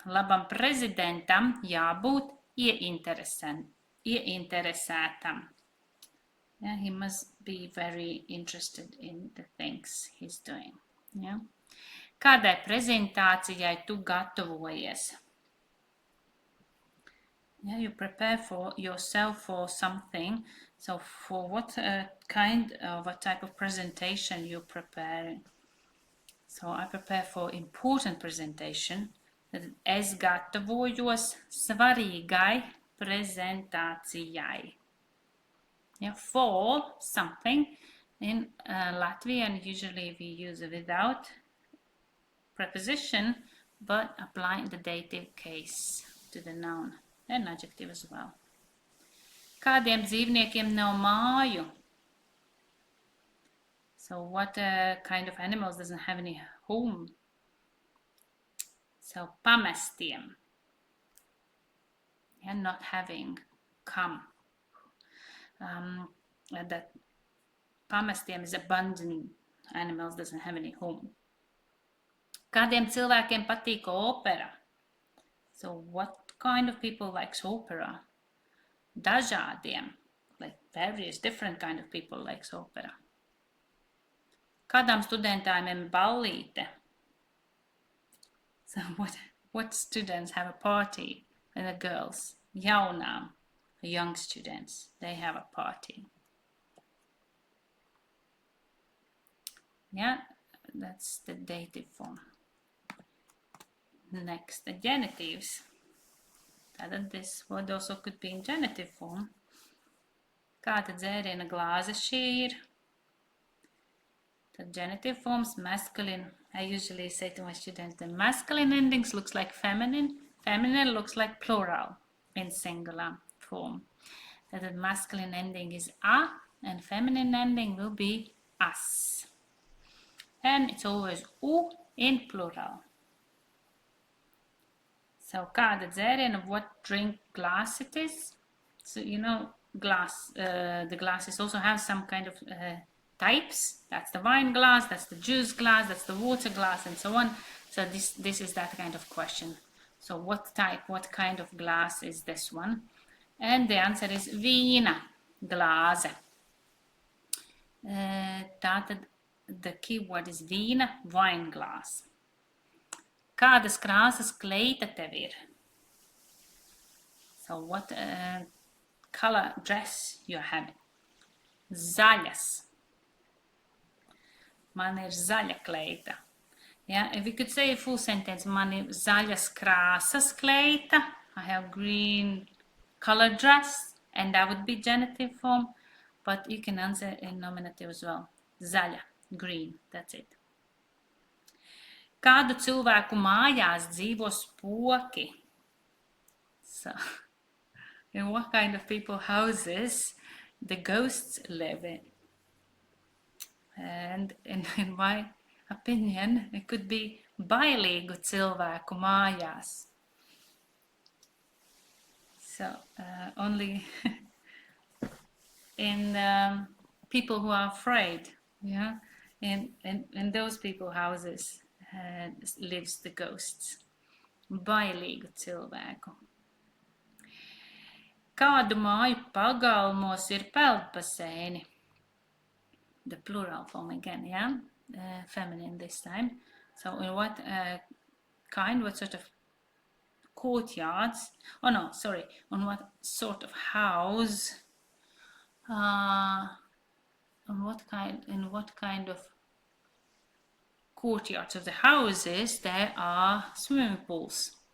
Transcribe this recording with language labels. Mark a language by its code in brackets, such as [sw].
[lv] Labam prezidentam jābūt ieinteresētam. [en] Yeah, he must be very interested in the things he's doing. Yeah. [lv] Kādai prezentācijai tu gatavojies? [en] Yeah, you prepare for yourself for something. So for what kind of a type of presentation you're preparing? So I prepare for important presentation. [lv] Es gatavojos svarīgai prezentācijai. [en] Yeah, for something. In Latvian, usually we use without preposition, but applying the dative case to the noun and adjective as well. [lv] Kādiem dzīvniekiem nav māju? [en] So what kind of animals doesn't have any home? So pamestiem. Yeah, not having, come. That pamestiem is abandoning animals, doesn't have any home. [lv] Kādiem cilvēkiem patīk opera? [en] So what kind of people likes opera? Dažādiem, like various different kind of people likes opera. [lv] Kādām studentām ir ballīte? [en] So what students have a party? And the girls. jaunām, young students. They have a party. Yeah, that's the dative form. Next, the genitives. This word also could be in genitive form. [lv] Kāda dzēriena glāze šī ir? [en] The genitive forms, masculine. I usually say to my students, the masculine endings looks like feminine. Feminine looks like plural in singular form. That the masculine ending is a, and feminine ending will be as. And it's always u in plural. So, [lv] kāda dzēriena, [en] what drink glass it is? So, you know, glass, the glasses also have some kind of types. That's the wine glass, that's the juice glass, that's the water glass, and so on. So this is that kind of question. So what type, what kind of glass is this one? And the answer is [lv] vīna glāze. Tātad [en] the keyword is vīna, wine glass. [lv] Kādas krāsas kleita tev ir? [en] So what color dress you're having? Zaļas. [lv] Man ir zaļa kleita. Yeah, if we could say a full sentence, man ir zaļas krāsas kleita. [en] I have green color dress, and that would be genitive form. But you can answer in nominative as well. Zaļa, green, that's it. [lv] Kādu cilvēku mājās dzīvo spoki? [en] So, in what kind of people houses the ghosts live in? And in my opinion, it could be [lv] bailīgu cilvēku mājās. [en] So, only in people who are afraid, yeah, in those people houses lives the ghosts. [lv] Bailīgu cilvēku. Kādu māju pagalmos ir peldbaseini? [en] The plural form again, yeah? Feminine this time. So in what kind, what sort of courtyards? Oh no, sorry. On what sort of house? In what kind of courtyards of the houses there are swimming pools?